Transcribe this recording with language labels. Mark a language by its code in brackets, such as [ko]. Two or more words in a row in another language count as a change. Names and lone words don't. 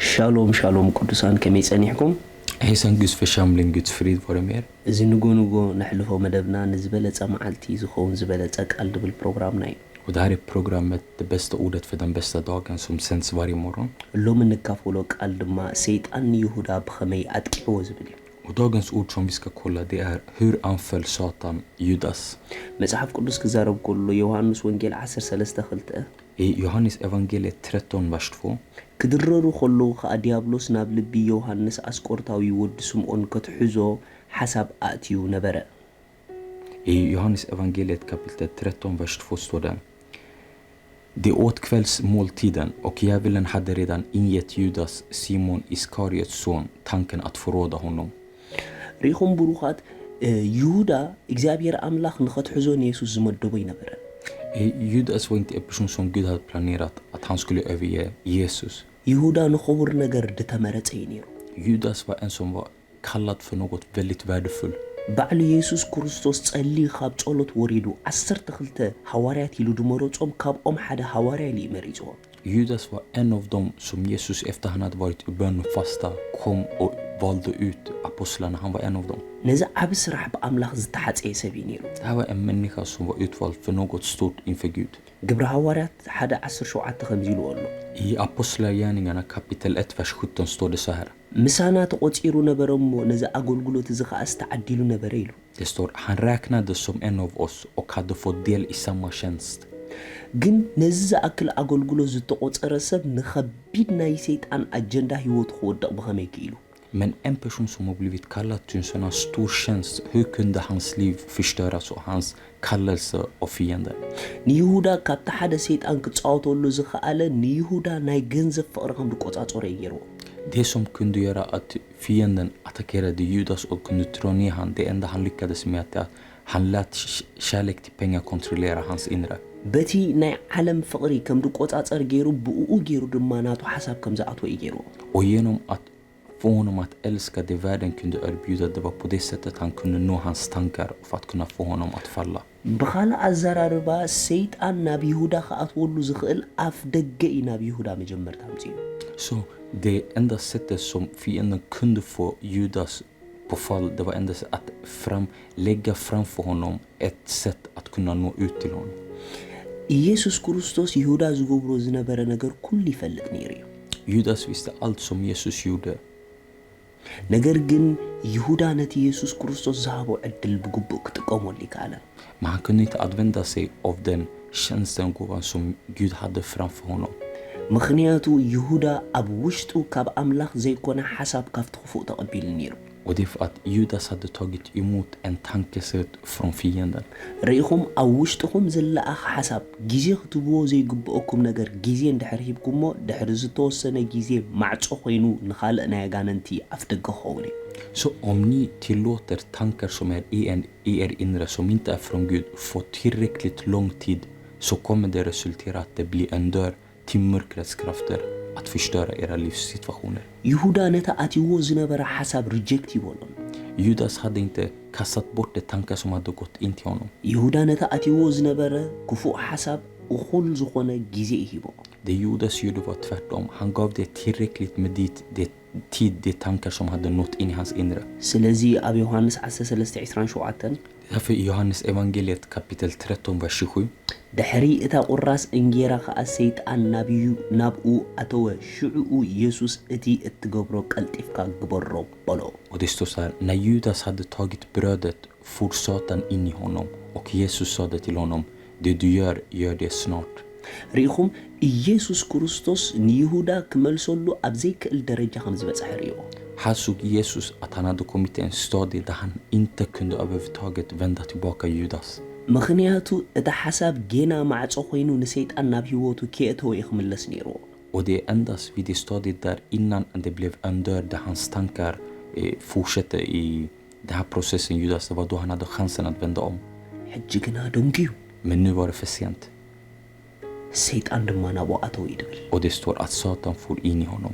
[ti] ሻሎም ቅዱሳን ከመይ ጸኒሕኩም? [sv] Hejsan Guds församling, Guds frid vare med er. [ti] እዚ ንጎ ነሕልፎ መደብና ንዝበለጸ መዓልቲ ዝኸውን ዝበለጸ ቃል ድብል ፕሮግራምና እዩ። [sv] Och det här är programmet, det bästa ordet för den bästa dagen som sänds varje morgon. [ti] ሎም እንካፈሎ ቃል ድማ ሰይጣን ይሁዳ ብኸመይ አጥቂዎ ዝብል እዩ። [sv] Och dagens ord som vi ska kolla det är hur anföll Satan Judas. [ti] መጽሐፍ ቅዱስ ክዛረብ ከሎ ዮሐንስ ወንጌል 13:2 [sv] I Johannes evangeliet 13 vers 2 [ti] ክድረሩ ከለዉ ከዓ ዲያብሎስ ናብ ልቢ ዮሐንስ አስቆርታዊ ወዲ ስምዖን ከትሕዞ ሓሳብ ኣእትዩ ነበረ። [sv] I Johannes evangeliet kapitel 13 vers 2 står det: Det åt kvällsmåltiden och djävulen hade redan ingett Judas, Simon Iskariots son, tanken att förråda honom. [ti] ሪኹም ብሩኻት ይሁዳ እግዚአብሔር አምላክ ንኸትሕዞን ኢየሱስ ዝመደቦ ይነበረ። [sv] Judas var inte en person som Gud hade planerat att han skulle överge Jesus. [ti] ይሁዳ ንኽቡር ነገር ድተመረጸ እዩ ነይሩ። [sv] Judas var en som var kallad för något väldigt värdefullt. [ti] ባዕሉ ኢየሱስ ክርስቶስ ጸልይ ካብ ጸሎት ወሪዱ 12 ሐዋርያት ኢሉ ድመረጾም ካብኦም ሓደ ሐዋርያ ኢሉ መሪጾም። [sv] Judas var en av dem som Jesus efter han hade varit i bön och fasta kom och valde ut apostlarna. Han var en av dem. [ti] ነዚ ዓብ ስራሕ ብኣምላኽ ዝተሓጸየ ሰብ እዩ ነይሩ። [sv] Det här var en människa som var utvald för något stort inför Gud. [ti] ግብረ ሐዋርያት 1:17 ከምዚ ኢሉ ኣሎ። [sv] I Apostlagärningarna kapitel 1 vers 17 står det så här. [ti] ምሳና ተቆጺሩ ነበረ እሞ ነዚ አገልግሎት እዚ ከዓ ዝተዓዲሉ ነበረ ኢሉ። [sv] Det står han räknades som en av oss och hade fått del i samma tjänst. [ti] ግን ነዚ ዝኣክል አገልግሎት ዝተቆጸረ ሰብ ንኸቢድ ናይ ሰይጣን አጀንዳ ህይወት ክወድቕ ብኸመይ ክኢሉ? [sv] Men en person som har blivit kallad till en sån här stor tjänst, hur kunde hans liv förstöras och hans kallelse av fienden? [ti] ንይሁዳ ካብቲ ሓደ ሰይጣን ክጻወተሉ ዝኽኣለ ንይሁዳ ናይ ገንዘብ ፍቕሪ ከም ዝቆጻጸረ ይገይርዎ። [sv] Det som kunde göra att fienden attackerade Judas och kunde dra ner han, det enda han lyckades med att han lät kärlek till pengar kontrollera hans inre. [ti] በቲ ናይ ዓለም ፍቕሪ ከም ዝቆጻጸር ገይሩ ብኡ ገይሩ ድማ ናቱ ሓሳብ ከም ዝኣትወ ይገይርዎ። [sv] Och genom att få honom att älska det världen kunde erbjuda, det var på det sättet han kunde nå hans tankar för att kunna få honom att falla. [ti] ብኻልእ ኣዘራርባ ሰይጣን ናብ ይሁዳ ከኣትወሉ ዝኽእል ኣፍ ደገ እዩ ናብ ይሁዳ መጀመርታ ኣምፂኡ። [sv] Så det enda sättet som fienden kunde få Judas på fall, det var endast att lägga framför honom ett sätt att kunna nå ut till honom. [ti] ኢየሱስ ክርስቶስ ይሁዳ ዝገብሮ ዝነበረ ነገር ኩሉ ይፈልጥ ነይሩ እዩ። [sv] Judas visste allt som Jesus gjorde. [ti] ነገር ግን ይሁዳ ነቲ ኢየሱስ ክርስቶስ ዝሃቦ ዕድል ብግቡእ ክጥቀመሉ ይከኣለ። [sv] Men han kunde inte använda sig av den tjänsten och gåvan som Gud hade framför honom. [ti] ምኽንያቱ ይሁዳ ኣብ ውሽጡ ካብ ኣምላኽ ዘይኮነ ሓሳብ ካብቲ ክፉእ ተቐቢሉ ነይሩ። [sv] Och det är för att Judas hade tagit emot en tankesätt från fienden. [ti] ርኢኹም ኣብ ውሽጥኹም ዘለኣኽ ሓሳብ ግዜ ክትብዎ ዘይግብአኩም ነገር ግዜ እንድሕር ሂብኩሞ ድሕሪ ዝተወሰነ ግዜ ማዕጾ ኮይኑ ንኻልእ ናይ ኣጋንንቲ ኣፍ ደገ ክኸውን እዩ። [sv] Så om ni tillåter tankar som är i er inre som inte är från Gud för tillräckligt lång tid, så kommer det resultera att det blir en dörr till mörkrets krafter att förstöra era livssituationer. [ti] ይሁዳ ነታ ኣትይዎ ዝነበረ ሓሳብ ሪጀክት ይበሎ። [sv] Judas hade inte kastat bort de tankar som hade gått in till honom. [ti] ይሁዳ ነታ ኣትይዎ ዝነበረ ክፉእ ሓሳብ እኹል ዝኾነ ግዜ ይሂቦ። [sv] Det Judas gjorde var tvärtom. Han gav det tillräckligt med de tankar som hade nått in i hans inre. [ti] ስለዚ ኣብ ዮሐንስ 13:27 [sv] Därför i Johannes evangeliet kapitel 13 vers 27 [ti] ድሕሪ እታ ቁራስ እንጌራ ከዓ ሰይጣን ናብኡ ኣተወ ሽዑኡ ኢየሱስ እቲ እትገብሮ ቀልጢፍካ ግበሮ በሎ። [sv] och det står så här: när Judas hade tagit brödet for Satan in i honom och Jesus sa det till honom: det du gör det snart. [ti] ሪኢኹም ኢየሱስ ክርስቶስ ንይሁዳ ክመልሰሉ ኣብ ዘይክእል ደረጃ ከም ዝበፅሐ ሪኦ። [sv] Här såg Jesus att han hade kommit till en stadie där han inte kunde överhuvudtaget vända tillbaka Judas. [ti] ምኽንያቱ እቲ ሓሳብ ጌና ማዕጾ ኮይኑ ንሰይጣን ናብ ህይወቱ ከእተወ ይኽምለስ ነይርዎ። [sv] Och det är endast vid det stadiet där innan det blev en dörr där hans tankar fortsatte i den här processen Judas, det var då han hade chansen att vända om. [ti] ሕጂ ግና ደንጊዩ [sv] Men nu var det för sent. [ti] ሰይጣን ድማ ናብኡ ኣተወ ይድብል። [sv] Och det står att Satan for in i honom.